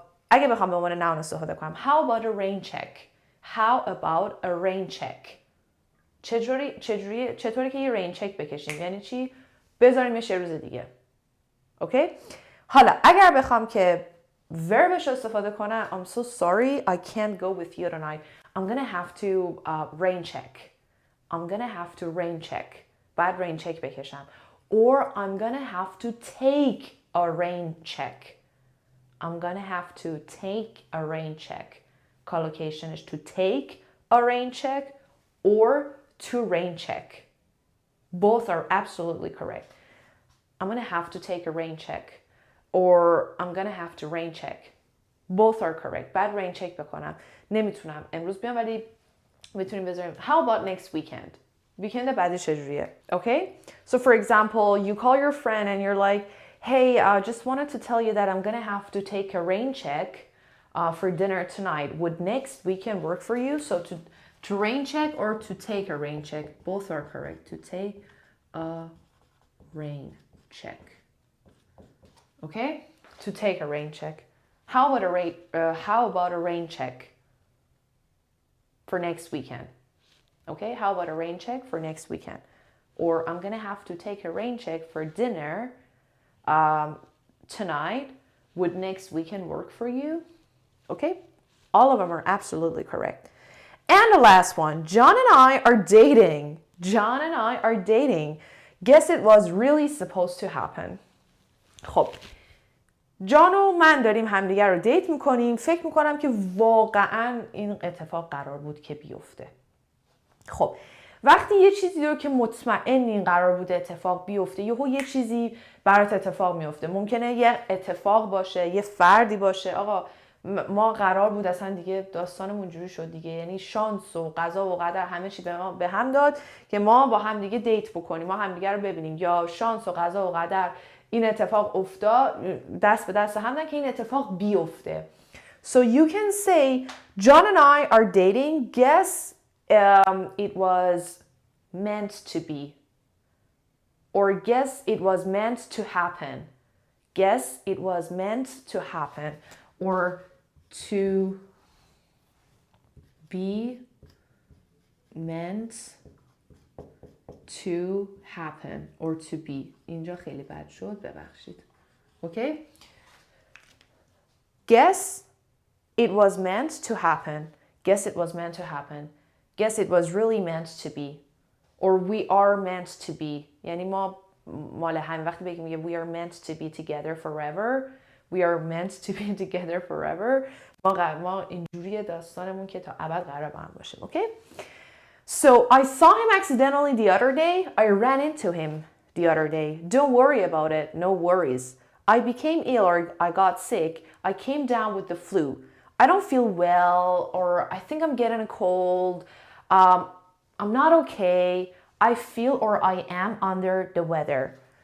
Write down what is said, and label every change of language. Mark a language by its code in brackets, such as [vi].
[fa] اگه بخوام به عنوان noun استفاده کنم [en] how about a rain check? How about a rain check? [fa] چطوری که یه rain check بکشیم؟ یعنی چی؟ بذاریمش یه روز دیگه. اوکی؟ حالا اگر بخوام که [en] verbش استفاده کنم I'm so sorry I can't go with you tonight. I'm gonna have to rain check. I'm gonna have to rain check. [fa] باید rain check بکشم. [en] Or I'm gonna have to take a rain check. I'm gonna have to take a rain check. Collocationش to take a rain check or to rain check. Both are absolutely correct. I'm gonna have to take a rain check. Or I'm gonna have to rain check. Both are correct. [fa] بعد rain check بکنم. نمیتونم امروز بیام ولی میتونیم بذاریم. [en] How about next weekend? Weekend [fa] بعدی چجوریه؟ [en] Okay? So for example, you call your friend and you're like, hey, I just wanted to tell you that I'm gonna have to take a rain check for dinner tonight. Would next weekend work for you? So to rain check or to take a rain check? Both are correct. To take a rain check. Okay? To take a rain check. How about a rain check for next weekend? Okay? How about a rain check for next weekend? Or I'm gonna have to take a rain check for dinner tonight. Would next weekend work for you? Okay? All of them are absolutely correct. And the last one, John and I are dating. John and I are dating. Guess it was really supposed to happen. [fa] خب جان و من داریم همدیگر رو دیت میکنیم، فکر میکنم که واقعا این اتفاق قرار بود که بیفته. خب وقتی یه چیزی رو که مطمئن این قرار بوده اتفاق بیفته، یه چیزی برات اتفاق میفته، ممکنه یه اتفاق باشه، یه فردی باشه، آقا ما قرار بود اصلا دیگه داستانمون جوری شد دیگه، یعنی شانس و قضا و قدر همه چی به هم داد که ما با هم دیگه دیت بکنیم، ما هم دیگه رو ببینیم، یا شانس و قضا و قدر این اتفاق افتاد، دست به دست هم دادن که این اتفاق بیفته. [en] So you can say John and I are dating. Guess it was meant to be. Or guess it was meant to happen. Guess it was meant to happen. Or to be meant to happen. Or to be. [fa] اینجا خیلی بد شد، ببخشید. Okay? [en] Guess it was meant to happen. Guess it was meant to happen. Guess it was really meant to be. Or we are meant to be. [fa] یعنی ما مال همین وقتی بگیم [en] we are meant to be together forever. We are meant to be together forever. [fa] ما اینجوری داستانمون که تا ابد قرار با هم باشیم. [en] Okay? So I saw him accidentally the other day. I ran into him the other day. Don't worry about it. No worries. I became ill or I got sick. I came down with the flu. I don't feel well, or I think I'm getting a cold. I'm not okay. I feel or I am under the weather.